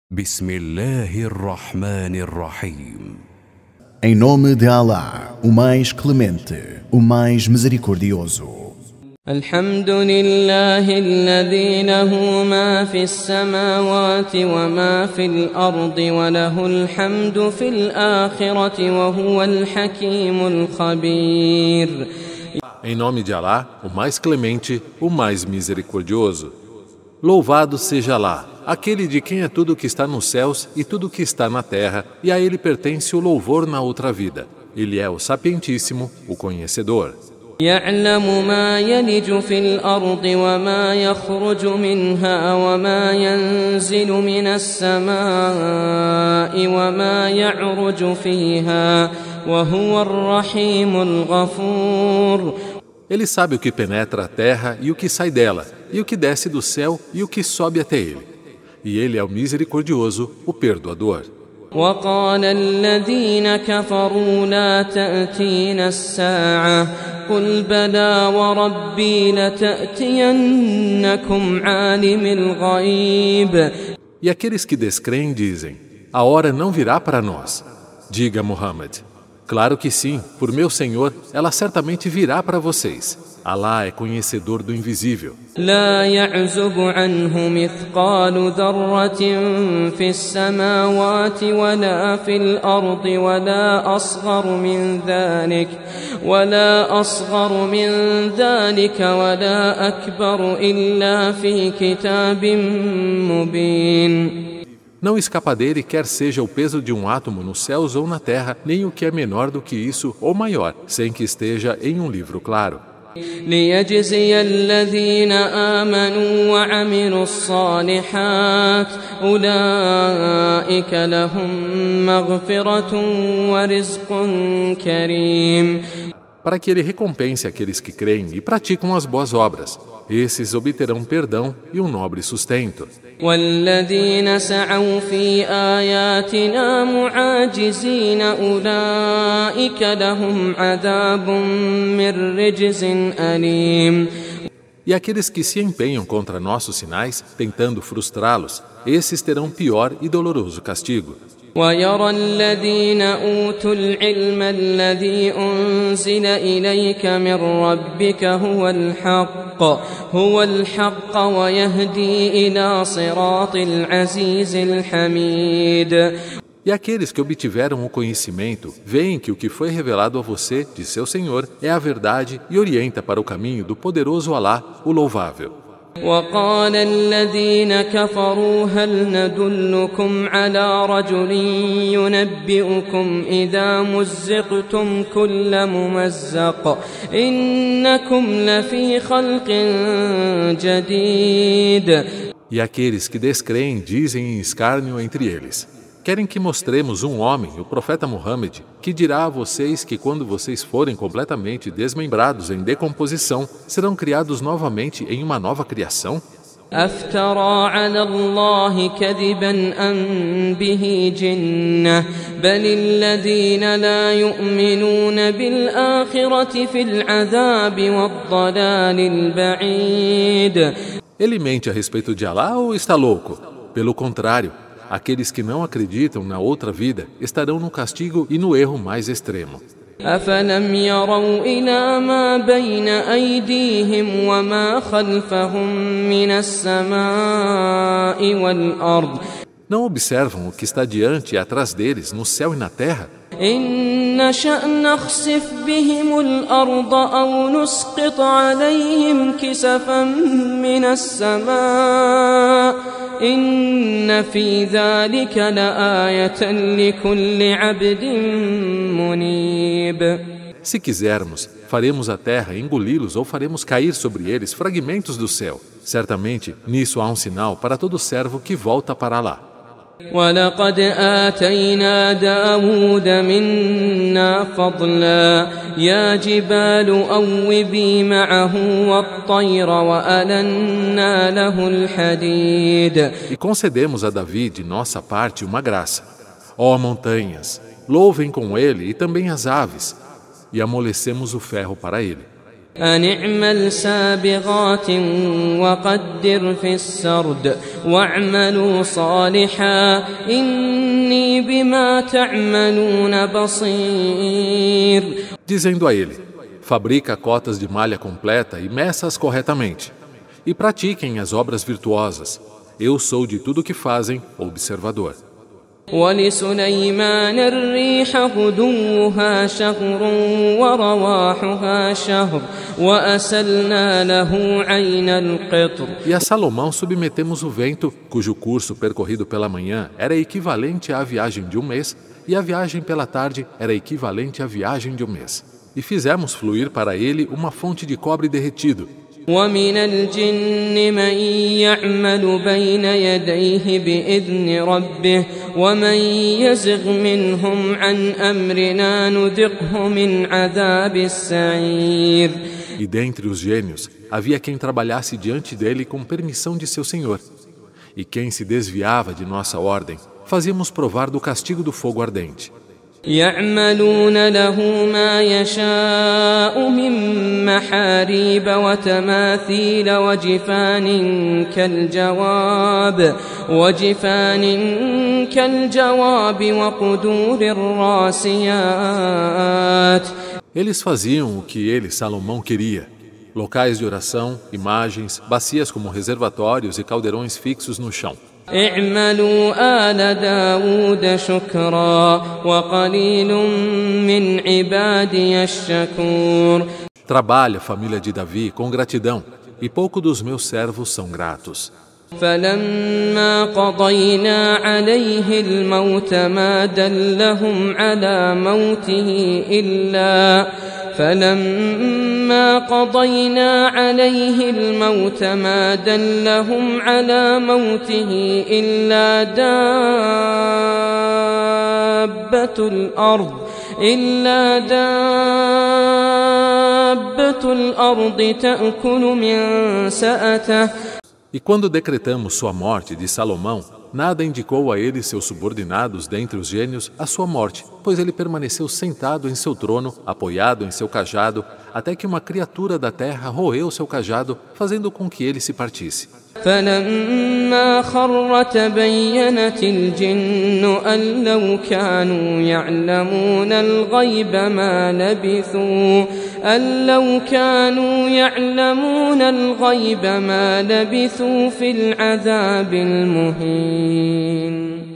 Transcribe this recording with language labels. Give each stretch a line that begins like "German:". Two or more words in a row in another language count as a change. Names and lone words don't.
Arabic: بسم الله الرحمن الرحيم.
Portuguese: Em nome de Allah, o mais clemente, o mais misericordioso.
Arabic: الحمد لله الذي له ما في السماوات وما في الأرض وله الحمد في الآخرة وهو الحكيم الخبير.
Portuguese: Em nome de Alá, o mais clemente, o mais misericordioso. Louvado seja Alá, aquele de quem é tudo que está nos céus e tudo que está na terra, e a ele pertence o louvor na outra vida. Ele é o sapientíssimo, o conhecedor.
Arabic: يعلم ما يلج في الأرض وما يخرج منها وما ينزل من السماء وما يعرج فيها وهو الرحيم الغفور.
Portuguese: Ele sabe o que penetra a terra e o que sai dela, e o que desce do céu e o que sobe até ele. E ele é o misericordioso, o perdoador.
Arabic: وقال الذين كفروا لا تأتينا الساعة قل بلى وربي لتأتينكم عالم الغيب.
Portuguese: E aqueles que descreem dizem, a hora não virá para nós. Diga, Muhammad, claro que sim, por meu Senhor, ela certamente virá para vocês. Alá é conhecedor do invisível.
Arabic: لا يعزب عنه مثقال ذرة في السماوات ولا في الأرض ولا أصغر من ذلك ولا أكبر إلا في كتاب مبين.
Portuguese: Não escapa dele quer seja o peso de um átomo nos céus ou na terra, nem o que é menor do que isso ou maior, sem que esteja em um livro claro.
Arabic: ليجزي الذين آمنوا وعملوا الصالحات أولئك لهم مغفرة ورزق كريم.
Portuguese: Para que ele recompense aqueles que creem e praticam as boas obras. Esses obterão perdão e um nobre sustento.
Arabic: والذين سعوا في آياتنا معاجزين أولئك لهم عذاب من رجز أليم.
Portuguese: E aqueles que se empenham contra nossos sinais, tentando frustrá-los, esses terão pior e doloroso castigo.
Arabic: ويرى الذين أوتوا العلم الذي أنزل إليك من ربك هو الحق ويهدي إلى صراط العزيز الحميد.
Portuguese: E aqueles que obtiveram o conhecimento, veem que o que foi revelado a você, de seu Senhor, é a verdade e orienta para o caminho do poderoso Alá, o louvável.
Arabic: وقال الذين كفروا هل ندلكم على رجل ينبئكم إذا مزقتم كل ممزق إنكم لفي خلق جديد.
Portuguese: E aqueles que descreem dizem em escárnio entre eles, querem que mostremos um homem, o profeta Muhammad, que dirá a vocês que quando vocês forem completamente desmembrados em decomposição, serão criados novamente em uma nova criação?
Arabic: أفترى على الله كذبا أم به جنة بل الذين لا يؤمنون بالآخرة في العذاب والضلال البعيد.
Portuguese: Ele mente a respeito de Alá ou está louco? Pelo contrário, aqueles que não acreditam na outra vida estarão no castigo e no erro mais extremo.
Arabic: أفلم يروا إلى ما بين أيديهم وما خلفهم من السماء والأرض.
Portuguese: Não observam o que está diante e atrás deles, no céu e na terra?
Arabic: إن نشأ نخسف بهم الأرض أو نسقط عليهم كسفا من السماء إن في ذلك لآية لكل عبد منيب.
Portuguese: Se quisermos, faremos a terra engoli-los ou faremos cair sobre eles fragmentos do céu. Certamente, nisso há um sinal para todo servo que volta para Alá.
Arabic: ولقد آتينا داود منا فضلا يا جبال أوبي معه والطير وألنا له الحديد.
Portuguese: E concedemos a Davi de nossa parte uma graça. Ó montanhas, louvem com ele e também as aves. E amolecemos o ferro para ele.
Arabic: أن اعمل سابغات وقدر في السرد واعملوا صالحا إني بما تعملون بصير.
Portuguese: Dizendo a ele: fabrica cotas de malha completa e meça-as corretamente. E pratiquem as obras virtuosas. Eu sou de tudo que fazem observador.
Arabic: ولسليمان الريح غدوها شهر ورواحها شهر وأسلنا له عين القطر.
Portuguese: E a Salomão submetemos o vento, cujo curso percorrido pela manhã era equivalente à viagem de um mês, e a viagem pela tarde era equivalente à viagem de um mês. E fizemos fluir para ele uma fonte de cobre derretido.
Arabic: ومن الجن من يعمل بين يديه بإذن ربه ومن يزغ منهم عن أمرنا نذقه من عذاب السعير.
Portuguese: E dentre os gênios havia quem trabalhasse diante dele com permissão de seu senhor. E quem se desviava de nossa ordem, fazíamos provar do castigo do fogo ardente.
Arabic: يعملون له ما يشاء من محاريب وتماثيل وجفان كالجواب وقدور الراسيات.
Portuguese: Eles faziam o que ele, Salomão, queria. Locais de oração, imagens, bacias como reservatórios e caldeirões fixos no chão.
Arabic: اعملوا آل داود شكرا وقليل من عبادي الشكور.
Portuguese: Trabalha, família de Davi, com gratidão, e pouco dos meus servos são gratos.
Arabic: فلما قضينا عليه الموت ما دلهم على موته إلا دابة الأرض تأكل من سأته.
Portuguese: E quando decretamos sua morte de Salomão, nada indicou a ele seus subordinados dentre os gênios a sua morte, pois ele permaneceu sentado em seu trono, apoiado em seu cajado, até que uma criatura da terra roeu seu cajado, fazendo com que ele se partisse.
Arabic: فلما خر تبينت الجن أن لو كانوا يعلمون الغيب ما لبثوا في العذاب المهين.